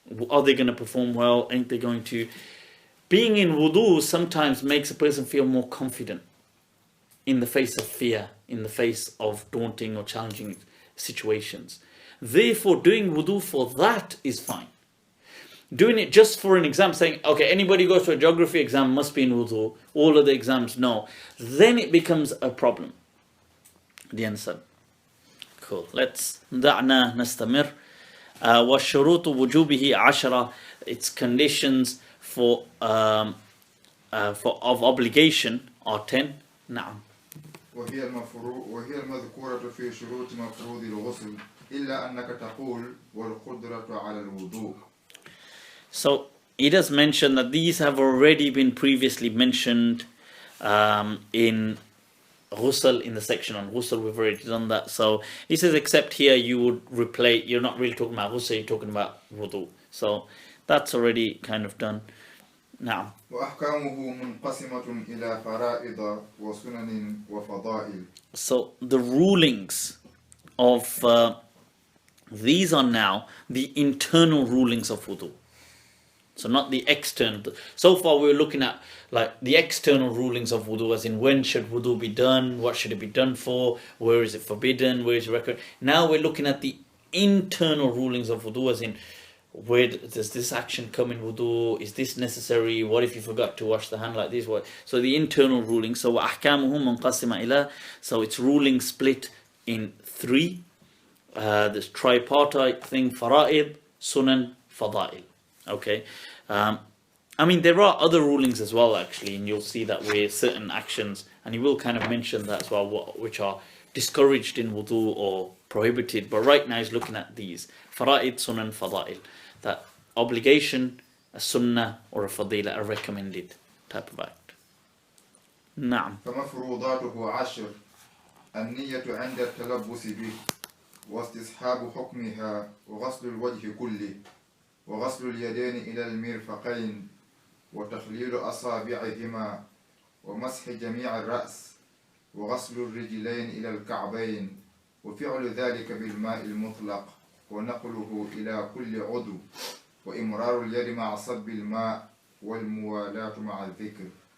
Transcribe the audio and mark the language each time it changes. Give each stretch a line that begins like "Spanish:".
English: Are they going to perform well? Ain't they going to? Being in wudu sometimes makes a person feel more confident in the face of fear, in the face of daunting or challenging situations. Therefore, doing wudu for that is fine. Doing it just for an exam, saying, okay, anybody who goes to a geography exam must be in wudu, all of the exams, no. Then it becomes a problem. Do you understand? Cool. Let's
Arabic: دعنا نستمر. وَالشُّرُوطُ وُجُوبِهِ عَشَرًا.
English: Its conditions of obligation are 10.
Arabic: نعم. وهي المذكورة في شروط مفروض الغسل إلا أنك تقول والقدرة على الوضوء.
English: So he does mention that these have already been previously mentioned in ghusl, in the section on ghusl. We've already done that. So he says, except here you would replay, you're not really talking about ghusl, you're talking about wudu. So that's already kind of done. Now,
Arabic: وأحكامه منقسمة إلى فرائض وسنن وفضائل.
English: So the rulings of these are now the internal rulings of wudu. So not the external. So far we were looking at like the external rulings of wudu, as in when should wudu be done, what should it be done for, where is it forbidden, where is it recommended. Now we're looking at the internal rulings of wudu, as in where does this action come in wudu, is this necessary, what if you forgot to wash the hand like this, what? So the internal rulings. So
Arabic: وَأَحْكَامُهُ مُنْقَسِمَ إِلَى,
English: so it's ruling split in 3. This tripartite thing, fara'id, sunan, fada'il. Okay, I mean there are other rulings as well actually, and you'll see that where certain actions, and he will kind of mention that as well, which are discouraged in wudu or prohibited, but right now he's looking at these fara'id, sunan, fada'il, that obligation, a sunnah or a fadila, a recommended type of act.
Arabic: نعم. فمفروضاته 10 النية عند التلبس به واستصحاب حكمها وغسل الوجه كله وغسل اليدين إلى المرفقين وتخليل أصابعهما ومسح جميع الرأس وغسل الرجلين إلى الكعبين وفعل ذلك بالماء المطلق ونقله إلى كل عضو وإمرار اليد مع صب الماء والموالاة مع الذكر.